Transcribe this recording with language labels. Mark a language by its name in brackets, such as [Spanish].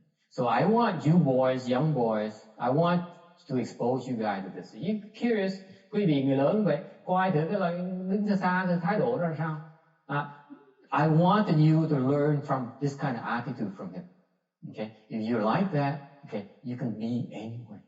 [English] So I want you boys, young boys, I want to expose you guys to this. You curious? [Vietnamese] Quý vị người lớn vậy, coi thử cái lời đứng xa xa cái thái độ đó là sao? [English] I wanted you to learn from this kind of attitude from him. Okay? If you like that, okay, you can be anywhere.